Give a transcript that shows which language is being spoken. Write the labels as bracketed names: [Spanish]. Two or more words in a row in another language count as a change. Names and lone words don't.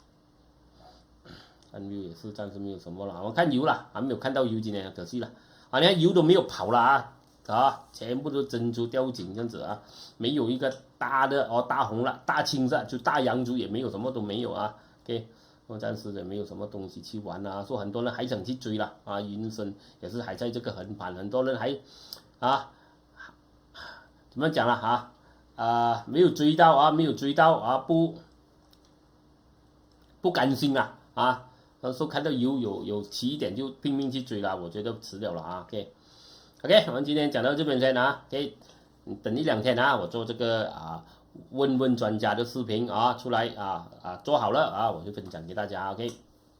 [Chinese] 也是暫時沒有什麼了，我看油了，還沒有看到油今天，可惜了，啊，你看油都沒有跑了啊，全部都珍珠吊頸這樣子啊，沒有一個大的哦，大紅了，大青色就大洋燭也沒有，什麼都沒有啊。OK， 我暫時也沒有什麼東西去玩啊，說很多人還想去追了啊，雲深也是還在這個橫盤，很多人還怎麼講了沒有追到啊，不甘心啊啊，那時候看到有起一點就拼命去追了，我覺得遲了了啊 ，OK，我們今天講到這邊先啊 ，OK， 等1-2天啊，我做這個問專家的視頻啊出來做好了啊，我就分享給大家 ，OK。